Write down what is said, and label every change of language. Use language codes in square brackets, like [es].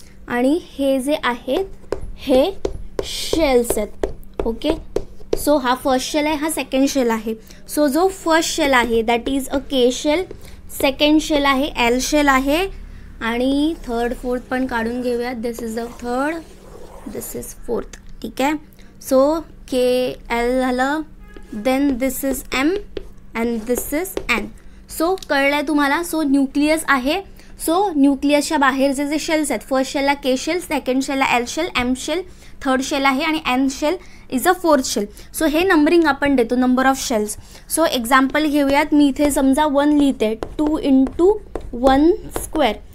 [mr] आणि हे जे आहेत हे शेल्स आहेत. ओके, सो हा फर्स्ट शेल आहे, हा सेकंड शेल आहे. सो जो फर्स्ट शेल आहे [en] that is a K shell, [mr] second shell आहे एल शेल आहे आणि थर्ड फोर्थ पण काढून घेऊयात. [en] This is the third, this is fourth. [mr] ठीक आहे. [en] So K L झालं, then this is M and this is N. [mr] So कळलं आहे तुम्हाला. सो न्यूक्लियस आहे. सो न्यूक्लियसच्या बाहेरचे जे शेल्स आहेत, फर्स्ट शेलला के shell, second शेलला L shell, M shell, third shell आहे आणि [en] N shell is a fourth shell. [mr] So हे नंबरिंग आपण देतो, number of shells. So example घेऊयात. मी इथे समजा 1 लिहिते, 2 × 1 स्क्वेअर.